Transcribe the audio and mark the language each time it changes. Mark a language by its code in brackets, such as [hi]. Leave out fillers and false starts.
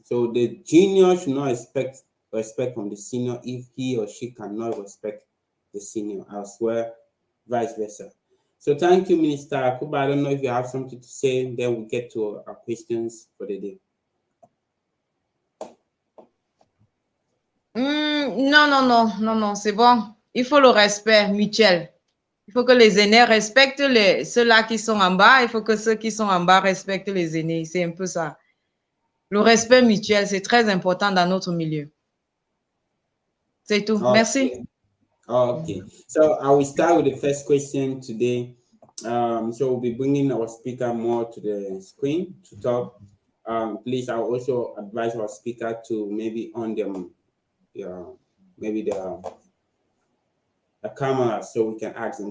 [en] So the junior should not expect respect from the senior if he or she cannot respect the senior as well, vice versa. So thank you, Minister Akuba. I don't know if you have something to say, then we'll get to our questions for the day. [fr] Non, non, non, non, non, c'est bon. Il faut le respect mutuel. Il faut que les aînés respectent ceux-là qui sont en bas. Il faut que ceux qui sont en bas respectent les aînés. C'est un peu ça. Le respect mutuel, c'est très important dans notre milieu. C'est tout. [en] Okay. [fr] Merci. [en] Okay. So I will start with the first question today. So we'll be bringing our speaker more to the screen to talk. Please, I'll also advise our speaker to maybe on them, maybe the camera so we can ask them.